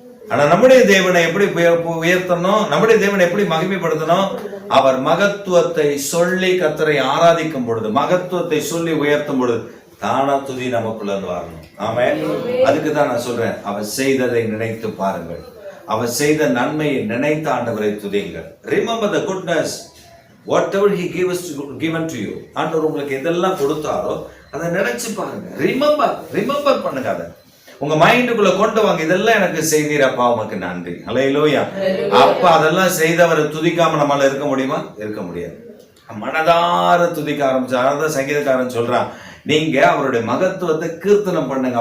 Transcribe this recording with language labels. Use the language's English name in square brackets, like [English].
[Tamil] ஆனா நம்முடைய தேவனை எப்படி உயர்த்தணும், நம்முடைய தேவனை எப்படி மகிமைப்படுத்தணும்? அவர் மகத்துவத்தை சொல்லி கர்த்தரை ஆராதிக்கும் பொழுது, மகத்துவத்தை சொல்லி உயர்த்தும் பொழுது தானா துதி நமக்குள்ள இருந்து வரணும். ஆமென். அதுக்கு தான் நான் சொல்றேன், அவர் செய்ததை நினைத்து பாருங்கள், அவர் செய்த நன்மையை நினைத்த ஆண்டவரை துதியுங்கள். [English] Remember the goodness whatever he given to you. [Tamil] ஆண்டவர் உங்களுக்கு எதெல்லாம் கொடுத்தாரோ அதை நினைச்சு பாருங்க. ரிமெம்பர் பண்ணுங்க. அதை உங்க மைண்டுக்குள்ள கொண்டு வாங்க. இதெல்லாம் எனக்கு செய்தீரப்பா, உமக்கு நன்றி. ஹல்லேலூயா. அப்ப அதெல்லாம் செய்தவரை துதிக்காம நம்மளால இருக்க முடியுமா? இருக்க முடியாது. மனதார துதிக்க ஆரம்பிச்சாதான் சங்கீதக்காரன் சொல்றான், நீங்க அவருடைய மகத்துவத்தை கீர்த்தனம் பண்ணுங்க.